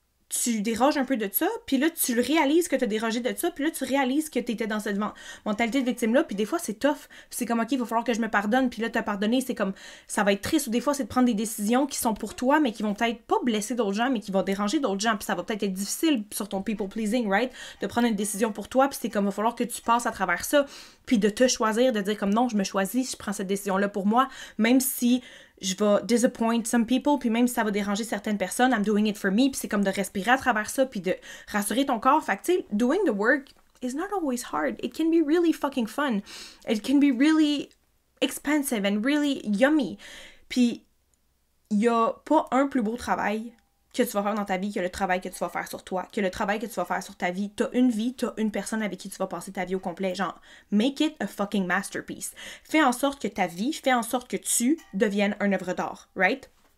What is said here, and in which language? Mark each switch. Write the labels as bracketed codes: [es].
[fr] tu déroges un peu de ça, puis là, tu réalises que tu as dérogé de ça, puis là, tu réalises que tu étais dans cette mentalité de victime-là, puis des fois, c'est tough, c'est comme, OK, il va falloir que je me pardonne, puis là, te pardonner, c'est comme, ça va être triste, ou des fois, c'est de prendre des décisions qui sont pour toi, mais qui vont peut-être pas blesser d'autres gens, mais qui vont déranger d'autres gens, puis ça va peut-être être difficile sur ton people-pleasing, right? De prendre une décision pour toi, puis c'est comme, il va falloir que tu passes à travers ça, puis de te choisir, de dire comme, non, je me choisis, je prends cette décision-là pour moi, même si je vais [en] disappoint some people, [fr] puis même si ça va déranger certaines personnes, [en] I'm doing it for me, [fr] puis c'est comme de respirer à travers ça, puis de rassurer ton corps. Fait que, tu sais, [en] doing the work is not always hard. It can be really fucking fun. It can be really expensive and really yummy. [fr] Puis, il y a pas un plus beau travail que tu vas faire dans ta vie que le travail que tu vas faire sur toi, que le travail que tu vas faire sur ta vie. T'as une vie, t'as une personne avec qui tu vas passer ta vie au complet. Genre, [en] make it a fucking masterpiece. [fr] Fais en sorte que ta vie, fais en sorte que tu deviennes une œuvre d'art, right?